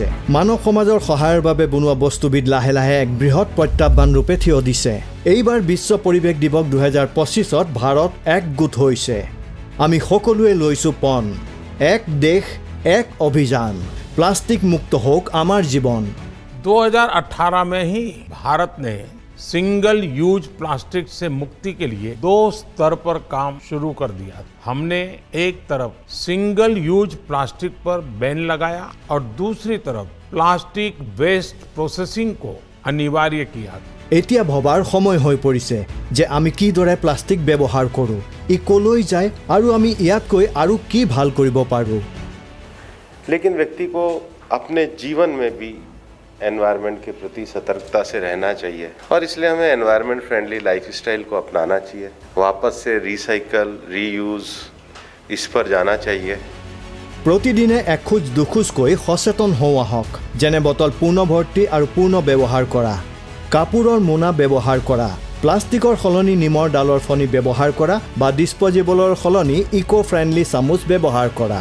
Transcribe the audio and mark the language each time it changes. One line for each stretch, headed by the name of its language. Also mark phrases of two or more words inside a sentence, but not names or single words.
Assamese: মানৱ সমাজৰ সহায়ৰ বাবে বনোৱা বস্তুবিধ লাহে লাহে এক বৃহৎ প্ৰত্যাহ্বান ৰূপে থিয় দিছে। এইবাৰ বিশ্ব পৰিৱেশ দিৱস 2025ত ভাৰত একগোট হৈছে। আমি সকলোৱে লৈছোঁ পণ, এক দেশ এক অভিযান, প্লাষ্টিক মুক্ত হোক আমাৰ জীৱন।
Hindi: 2018 में ही भारत ने
English: single use plastic
Hindi: से मुक्ति के लिए 2 स्तर पर काम शुरू कर दिया। हमने एक तरफ
English: single use plastic
Hindi: पर बैन लगाया और दूसरी तरफ
English: plastic waste processing
Hindi: को अनिवार्य किया।
Assamese: এতিয়া ভবাৰ সময় হৈ পৰিছে যে আমি কিদৰে প্লাষ্টিক ব্যৱহাৰ কৰোঁ, ই কলৈ যায় আৰু আমি ইয়াতকৈ আৰু কি ভাল কৰিব পাৰোঁ।
Hindi: लेकिन व्यक्ति को अपने जीवन में भी एनवायरनमेंट के प्रति सतर्कता से रहना चाहिए और इसलिए हमें
English: environment friendly lifestyle
Hindi: को अपनाना चाहिए। वापस से
English: recycle, reuse
Hindi: इस पर जाना चाहिए।
Assamese: প্ৰতিদিনে এখোজ দুখোজকৈ সচেতন হওঁ আহক, যেনে বটল পূৰ্ণ ভৰ্তি আৰু পূৰ্ণ ব্যৱহাৰ কৰা, কাপোৰৰ মোনা ব্যৱহাৰ কৰা, প্লাষ্টিকৰ সলনি নিমৰ ডালৰ ফণি ব্যৱহাৰ কৰা বা ডিছপ'জেবলৰ সলনি
English: eco friendly
Assamese: চামুচ ব্যৱহাৰ কৰা।